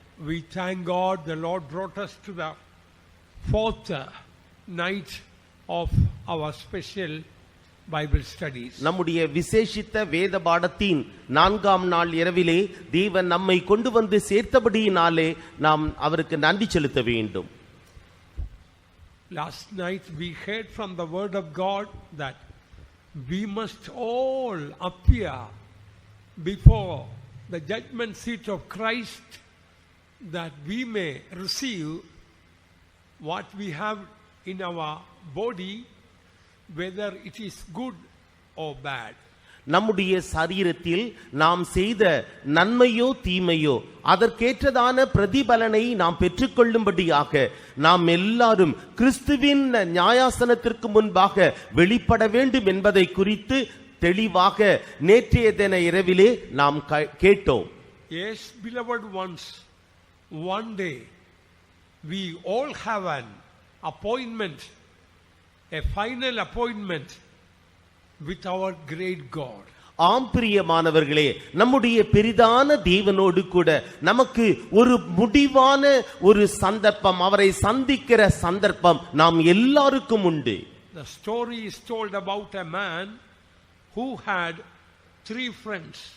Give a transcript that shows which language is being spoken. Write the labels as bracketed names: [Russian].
[English] We thank God the Lord brought us to the fourth night of our special Bible studies. [Tamil] நம்முடைய விசேஷித்த வேத பாடத்தின் 4ஆம் நாள் இரவிலே தேவன் நம்மை கொண்டு வந்து சேர்த்தபடியினாலே நாம் அவருக்கு நன்றி செலுத்த வேண்டும். [English] Last night we heard from the word of God that we must all appear before the judgment seat of Christ, that we may receive what we have in our body, whether it is good or bad. [Tamil] நம்முடைய சரீரத்தில் நாம் செய்த நன்மையோ தீமையோ அதற்கேற்றதான பிரதிபலனை நாம் பெற்றுக்கொள்ளும்படியாக நாம் எல்லாரும் கிறிஸ்துவின் நியாயாசனத்திற்கு முன்பாக வெளிப்பட வேண்டும் என்பதை குறித்து தெளிவாக நேற்றைய தின இரவிலே நாம் கேட்டோம். [English] Yes, beloved ones, one day we all have an appointment, a final appointment with our great God. [Tamil] ஆம் பிரியமானவர்களே, நம்முடைய பெரிதான தேவனோடு கூட நமக்கு ஒரு முடிவான ஒரு சந்தர்ப்பம், அவரை சந்திக்கிற சந்தர்ப்பம் நாம் எல்லாருக்கும் உண்டு. [English] The story is told about a man who had three friends.